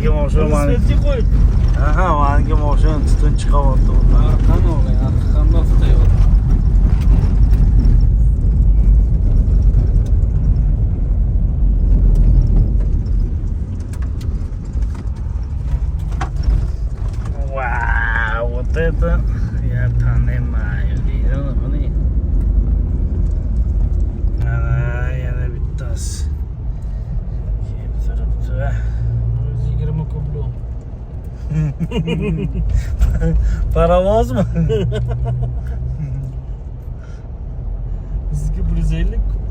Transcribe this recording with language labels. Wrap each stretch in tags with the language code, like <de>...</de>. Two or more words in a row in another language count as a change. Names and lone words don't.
<uz>O'sha mani. Velosipedga qo'yib. Aha, menga mashina tutun chiqyapti bundan. Arqani oling, arqandan tutayapti.</uz> <ru>Wow, вот это я понимаю. Видел, смотри.</ru> <uz>Yana bittasi. Kelib turibdi. 120 kublo. Paravozmi? Bizga 150 kubku.</uz>